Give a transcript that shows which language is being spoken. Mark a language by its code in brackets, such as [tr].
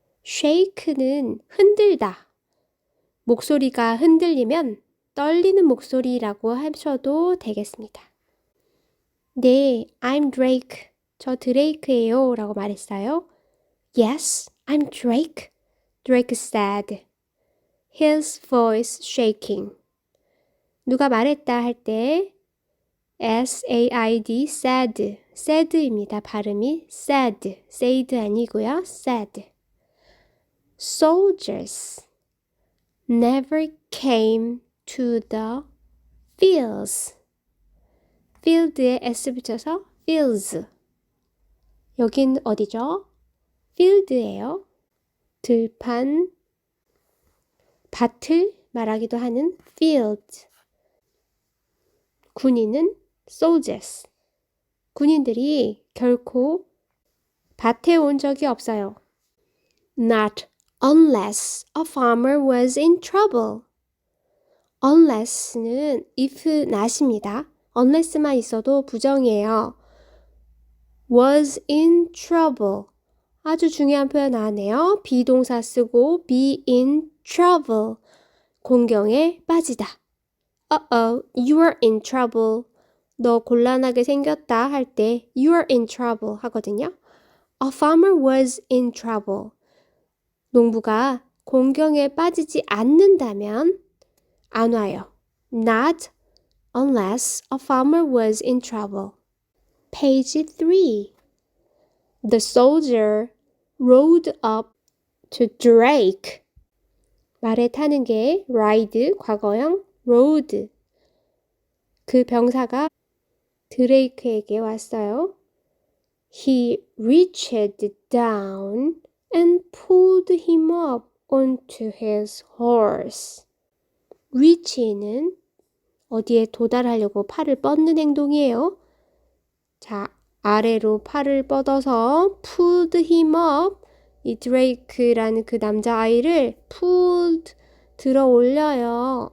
[ko] shake는 흔들다. 목소리가 흔들리면 떨리는 목소리라고 하셔도 되겠습니다. 네, [en] I'm Drake. [ko] 저 드레이크예요. 라고 말했어요. [en] Yes, I'm Drake. Drake said. His voice shaking. [ko] 누가 말했다 할 때 S-A-I-D, said. said입니다. 발음이 said. said 아니고요. said. [en] Soldiers never came to the fields. [ko] field에 S 붙여서 fields. 여긴 어디죠? field예요. 들판, 밭을 말하기도 하는 field. 군인은 soldiers. 군인들이 결코 밭에 온 적이 없어요. [en] Not unless a farmer was in trouble. [ko] unless는 if not입니다. unless만 있어도 부정이에요. [en] was in trouble. [ko] 아주 중요한 표현 나왔네요. 비동사 쓰고 [en] be in trouble. [ko] 곤경에 빠지다. [en] Uh-oh, you are in trouble. [ko] 너 곤란하게 생겼다 할 때 [en] you are in trouble [ko] 하거든요. [en] a farmer was in trouble. [ko] 농부가 공경에 빠지지 않는다면 안 와요. [en] Not unless a farmer was in trouble. Page 3. The soldier rode up to Drake. [ko] 말에 타는 게 ride, 과거형 rode. 그 병사가 드레이크에게 왔어요. [en] He reached down and pulled him up onto his horse. [ko] reach는 어디에 도달하려고 팔을 뻗는 행동이에요. 자, 아래로 팔을 뻗어서 [en] pulled him up. [ko] 이 드레이크라는 그 남자아이를 pulled 들어 올려요.